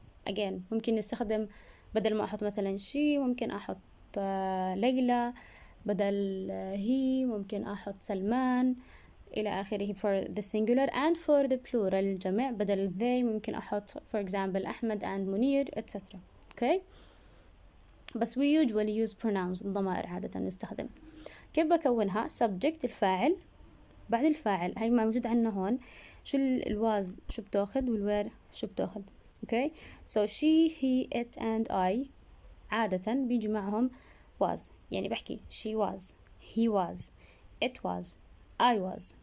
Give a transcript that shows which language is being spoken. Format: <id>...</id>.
<ar>again ممكن نستخدم بدل ما أحط مثلا she ممكن أحط ليلى. بدل he ممكن أحط سلمان إلى آخره</ar> <en>for the singular. and for the plural الجمع بدل they</en> <ar>ممكن أحط</ar> <en>for example أحمد and منير etc.</en> <ar>بس</ar> <en>we usually use pronouns</en> <ar>الضمائر عادة نستخدم. كيف بكونها. subject الفاعل. بعد الفاعل هاي ما موجود عندنا هون. شو الواز شو بتاخد والوير شو بتاخد.</ar> <en>so she he it and I عادة بيجي معهم was.</en> <ar>يعني بحكي</ar> <en>she was he was it was I was.</en>